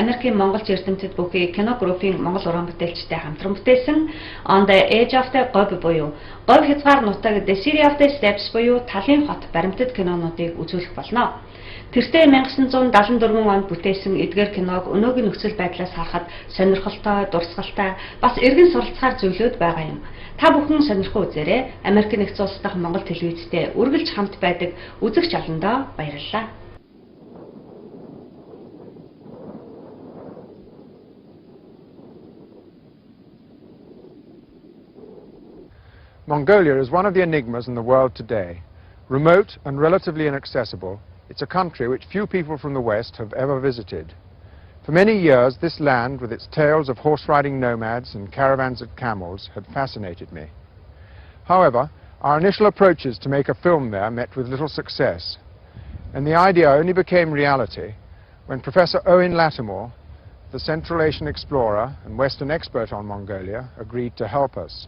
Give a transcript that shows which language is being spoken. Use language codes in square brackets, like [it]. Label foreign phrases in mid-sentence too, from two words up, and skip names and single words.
[mn] Америкийн монголч эрдэмтэд бүхий кино группийн Монгол уран бүтээлчтэй хамтран бүтээсэн On the Edge of the Говь буюу Говь хязгаар нутаг The City of the Steps буюу Талын хот баримтат кинонуудыг үзүүлэх болно. Тэртээ 1974 онд бүтээсэн эдгээр киног өнөөгийн нөхцөл байдлаас харахад сонирхолтой, дурсгалтай, бас эргэн суралцахаар зүйлүүд байгаа юм. Та бүхэн сонирхоо үзээрэй. Америкийн нэгдсэн улс дахь Монгол телевизтэй үргэлж хамт байдаг үзэгч олондоо баярлалаа. [en] Mongolia is one of the enigmas in the world today. Remote and relatively inaccessible, it's a country which few people from the West have ever visited. For many years, this land, with its tales of horse-riding nomads and caravans of camels, had fascinated me. However, our initial approaches to make a film there met with little success, and the idea only became reality when Professor Owen Lattimore, the Central Asian explorer and Western expert on Mongolia, agreed to help us.